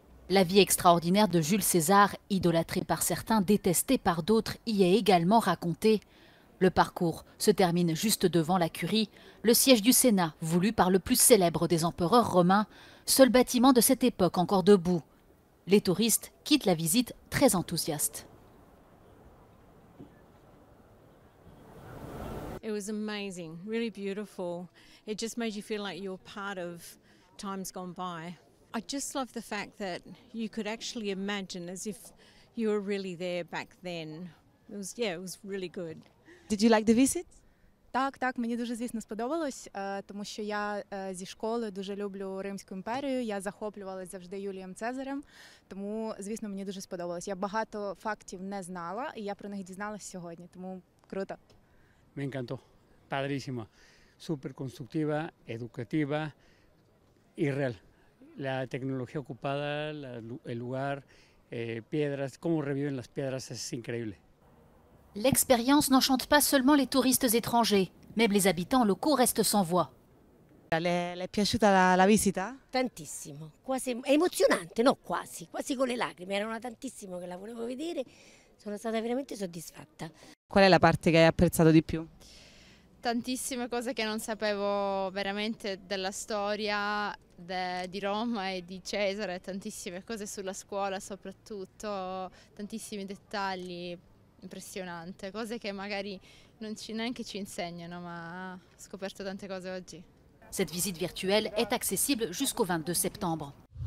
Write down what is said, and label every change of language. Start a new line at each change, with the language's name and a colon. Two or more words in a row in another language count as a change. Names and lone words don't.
French: La vie extraordinaire de Jules César, idolâtré par certains, détesté par d'autres, y est également racontée. Le parcours se termine juste devant la Curie, le siège du Sénat, voulu par le plus célèbre des empereurs romains, seul bâtiment de cette époque encore debout. Les touristes quittent la visite très enthousiastes.
English: It was amazing, really beautiful. It just made you feel like you were part of times gone by. I just love the fact that you could actually imagine as if you were really there back then. It was really good. Did you like the visit?
Ukrainian: Так, мені дуже, звісно, сподобалось, тому що я зі школи дуже люблю Римську імперію, я захоплювалася завжди Юлієм Цезарем, тому, звісно, мені дуже сподобалось. Я багато фактів не знала, і я про них дізналась сьогодні, тому круто.
Spanish: Me encantó, padrísima, súper constructiva, educativa y real. La tecnología ocupada, el lugar, piedras, cómo reviven las piedras, es increíble.
French: L'expérience n'enchante pas seulement les touristes étrangers, même les habitants locaux restent sans voix.
Italian: Le è piaciuta la visita? Tantissimo, quasi, è emozionante, no quasi con le lacrime, erano tantissimo che la volevo vedere, sono stata veramente soddisfatta. Qual è la parte che hai apprezzato di più? Tantissime cose che non sapevo veramente della storia di Roma e di Cesare, tantissime cose sulla scuola soprattutto, tantissimi dettagli, impressionante, cose che magari neanche ci insegnano, ma ho scoperto tante cose oggi.
French: Cette visite virtuelle est accessible jusqu'au 22 septembre.